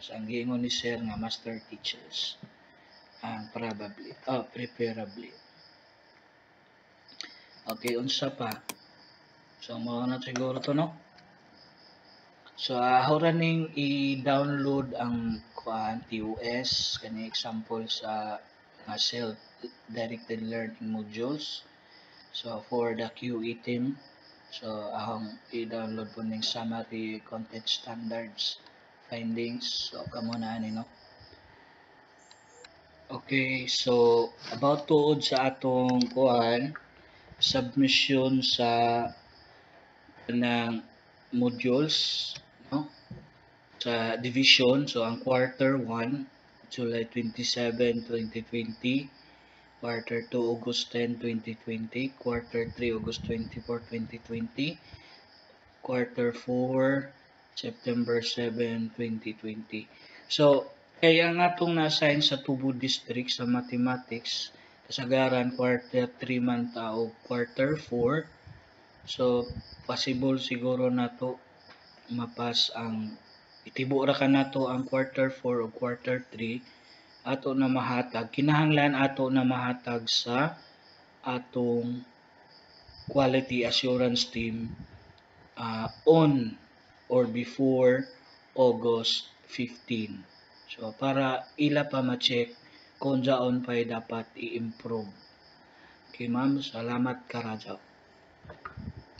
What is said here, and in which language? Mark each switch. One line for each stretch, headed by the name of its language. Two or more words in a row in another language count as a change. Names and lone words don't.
Cebuano: Ang giingon ni sir nga
English: master teachers
Cebuano: ang preferably. Okay, unsa pa? So mao na siguro to, no? So ahora ning i-download ang TOS kani example sa
English: self directed learning modules.
Cebuano: So
English: for the QE team,
Cebuano: so ahong i-download po ning
English: summary content standards findings.
Cebuano: So kamo na ani, no? Okay, so about tuod sa atong submission sa ng modules, no? Sa division, so ang quarter 1, July 27, 2020, quarter 2, August 10, 2020, quarter 3, August 24, 2020, quarter 4, September 7, 2020. So, kaya nga itong na-assign sa Tubo District sa Mathematics, kasagaran quarter 3 man tao, quarter 4. So, possible siguro na to mapas ang itibo ra ka nato ang quarter 4 o quarter 3 ato na mahatag. Kinahanglan ato na mahatag sa atong
English: quality assurance team on or before August 15.
Cebuano: So, para ila pa ma-check kung jaon pa'y dapat i-improve.
English: Okay, ma'am.
Cebuano: Salamat ka, Raja.